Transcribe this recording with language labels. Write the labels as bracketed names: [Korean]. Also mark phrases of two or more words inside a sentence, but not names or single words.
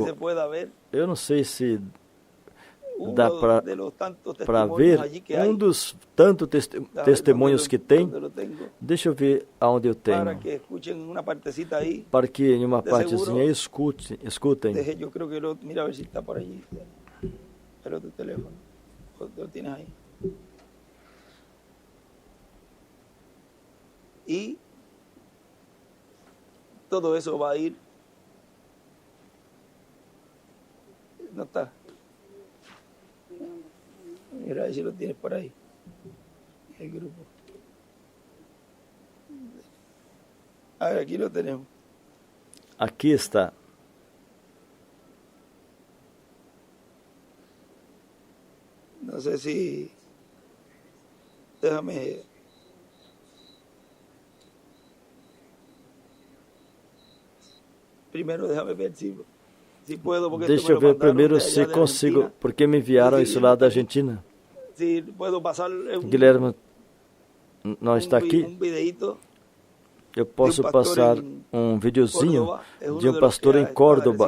[Portuguese] Eu não sei se dá para ver um dos tantos testemunhos que tem. Deixa eu ver aonde eu tenho. Para que em uma partezinha escutem. Eu creio que [Spanish] mira a ver [Portuguese] se está por aí. [Spanish] El outro teléfono. Lo tienes aí. [Portuguese] E todo isso vai ir. Não está. [Spanish] Mira, ahí si lo tienes por ahí. El grupo. A ver, aquí lo tenemos. [Portuguese] Aqui está. [Spanish] No sé si... Déjame... Primero déjame ver si... [Portuguese] Deixa eu ver primeiro se consigo, porque me enviaram isso lá da Argentina. Guilherme não está aqui. Eu posso passar um videozinho de um pastor em Córdoba.